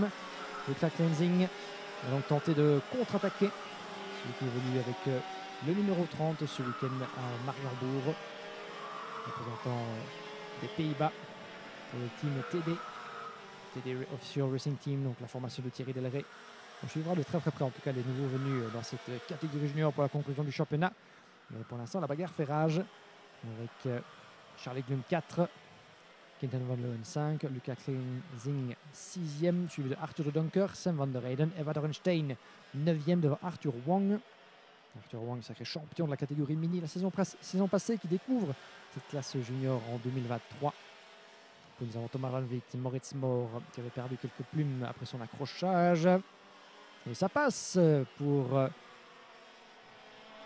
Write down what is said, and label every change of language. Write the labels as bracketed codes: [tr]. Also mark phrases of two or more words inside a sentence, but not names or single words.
[fr] Luca Kleinzing va donc tenter de contre-attaquer celui qui évolue avec le numéro 30 ce week-end à Mariembourg, représentant des Pays-Bas pour le team TD Official Racing Team, donc la formation de Thierry Delray. On suivra de très près en tout cas les nouveaux venus dans cette catégorie junior pour la conclusion du championnat. Mais pour l'instant la bagarre fait rage avec Charlie Glum 4, Quinten van Leeuwen 5, Luca Kleinzing 6e, suivi de Arthur de Donker, Sam van der Eyden, Eva Dorenstein 9e devant Arthur Wong. Arthur Wong, sacré champion de la catégorie mini la saison passée, qui découvre cette classe junior en 2023. Puis nous avons Thomas Ranvit, Moritz Mohr qui avait perdu quelques plumes après son accrochage. Et ça passe pour les pilotes TD.